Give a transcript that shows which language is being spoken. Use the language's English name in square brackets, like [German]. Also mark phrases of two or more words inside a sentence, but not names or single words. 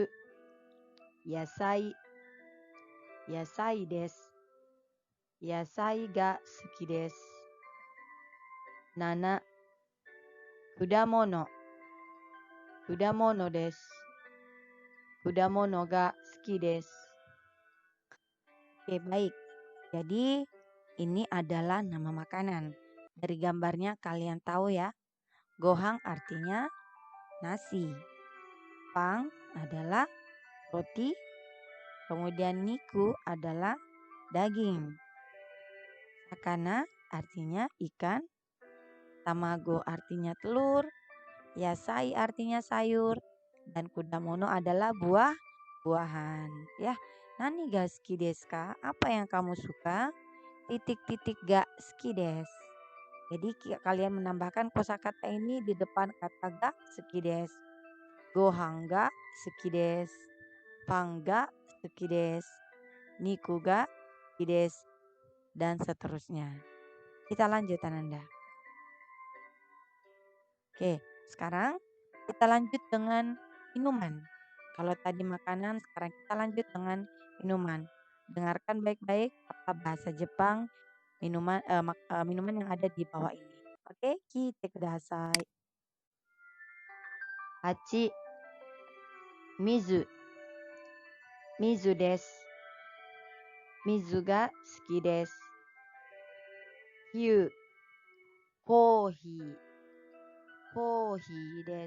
[Japanese] 野菜野菜です。野菜が好きです。7. 果物果物です。果物が好きです。 [Indonesian] Oke, baik. Jadi ini adalah nama makanan. Dari gambarnya kalian tahu ya. Gohang artinya nasi. Pang adalah roti. Kemudian niku adalah daging. Sakana artinya ikan. Tamago artinya telur. Yasai artinya sayur. Dan kudamono adalah buah-buahan. Ya, [Japanese] なにがすきですか? [Indonesian] Apa yang kamu suka? [Japanese] Titik-titik がすきです. [Indonesian] Jadi kalian menambahkan kosakata ini di depan kata [Japanese] がすきです. ごはんがすきです。パンがすきです. にくがすきです. [Indonesian] Dan seterusnya. Kita lanjut Ananda. Oke, sekarang kita lanjut dengan minuman. Kalau tadi makanan, sekarang kita lanjut dengan minuman. Dengarkan baik-baik apa bahasa Jepang minuman yang ada di bawah ini. Oke, [Japanese] きいてください. 8、水、水です。水が好きです。9、コーヒー、コーヒーです。